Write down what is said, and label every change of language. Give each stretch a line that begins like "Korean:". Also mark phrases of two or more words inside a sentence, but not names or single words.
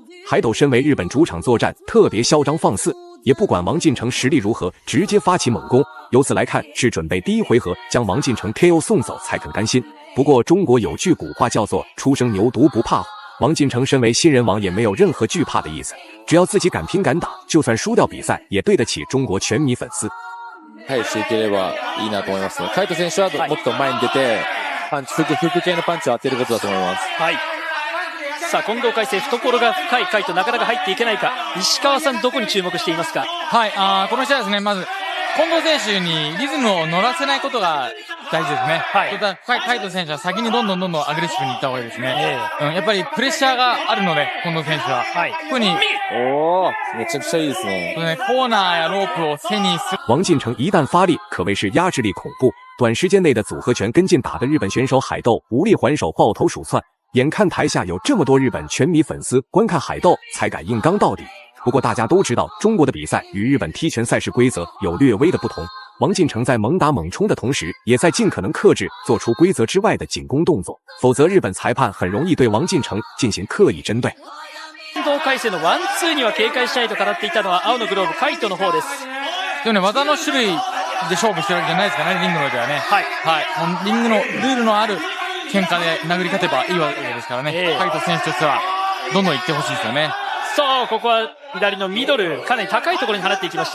Chinese: 海斗身为日本主场作战，特别嚣张放肆，也不管王进成实力如何，直接发起猛攻。由此来看，是准备第一回合将王进成 KO 送走才肯甘心。不过中国有句古话叫做初生牛犊不怕虎，王进成身为新人王也没有任何惧怕的意思，只要自己敢拼敢打，就算输掉比赛也对得起中国全迷粉丝。
Japanese: していければいいなと思います。海斗選手はもっと前に出て、パンチ、フック系のパンチを当てることだと思います。はい。さあ、近藤海星、懐が深い海斗、なかなか入っていけないか。石川さん、どこに注目していますか？はい、この試合ですね、まず、近藤選手にリズムを乗らせないことが大事ですね。はい。海斗選手は先にどんどんアグレッシブにいった方がいいですね。やっぱりプレッシャーがあるので、近藤選手は。はい。特に、めちゃくちゃいいですね。コーナーやロープを背にする。
Chinese: 王进成一旦发力，可谓是压制力恐怖。短时间内的组合拳跟进打的日本选手海斗无力还手，抱头鼠窜。眼看台下有这么多日本拳迷粉丝观看海斗，才敢硬刚到底。不过大家都知道，中国的比赛与日本踢拳赛事规则有略微的不同。王进成在猛打猛冲的同时，也在尽可能克制，做出规则之外的进攻动作，否則日本裁判很容易对王进成进行刻意针对。
Japanese: 近藤海星のワンツーには警戒したいと語っていたのは青のグローブ海斗の方です。でもね、技の種類で勝負してるわけじゃないですからね、リングの上ではね。はい。はい。リングのルールのある喧嘩で殴り勝てばいいわけですからね。海斗選手としてはどんどん行ってほしいですよね。そう、ここは左のミドル、かなり高いところに放っていきました。